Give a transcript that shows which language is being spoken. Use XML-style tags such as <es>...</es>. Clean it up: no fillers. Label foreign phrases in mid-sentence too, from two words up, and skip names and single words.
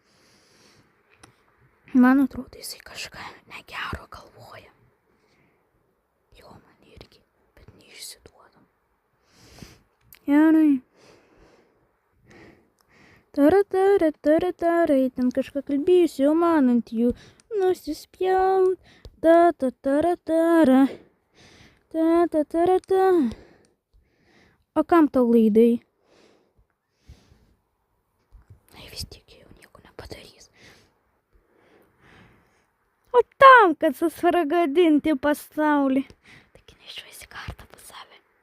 <lt>Man atrodo, jisai kažką negero galvoja. Jo, man irgi, bet neišsiduodam. Gerai. Tarai, ten kažką kalbėsiu, jau man ant jų nusispjaut. Ta-ta-tara-tara. Ta-ta-tara-ta. O kam tau laidai? Ai, vis tiek jau nieko nepadarys. O tam, kad susvaragadinti pasaulį. Taigi nešuosi kartą pas save.</lt>